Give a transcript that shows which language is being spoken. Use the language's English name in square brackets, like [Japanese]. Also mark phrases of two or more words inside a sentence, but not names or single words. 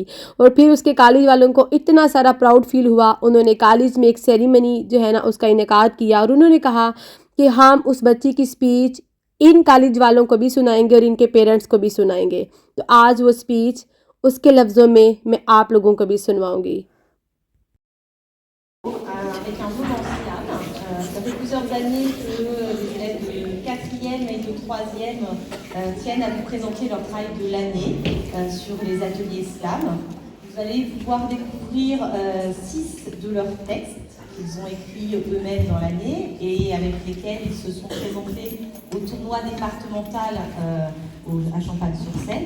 [Urdu] اور پھر اس کے کالج والوں کو اتنا سارا [English] proud feel [Urdu] ہوا. انہوں نے کالج میں ایک سیریمنی جو ہے نا اس کا انعقاد کیا، اور انہوں نے کہا کہ ہم اس بچی کی سپیچ ان کالج والوں کو بھی سنائیں گے اور ان کے پیرنٹس کو بھی سنائیں گے. تو آج وہ سپیچ اس کے لفظوں میں آپ لوگوں کو بھی سنواؤں گی. [French] Avec un mot en slam. Ça fait plusieurs années que les élèves de 4e et de 3e tiennent à vous présenter leur travail de l'année sur les ateliers slam. Vous allez pouvoir découvrir 6 de leurs textes qu'ils ont écrits eux-mêmes dans l'année et avec lesquels ils se sont présentés au tournoi départemental à Champagne-sur-Seine.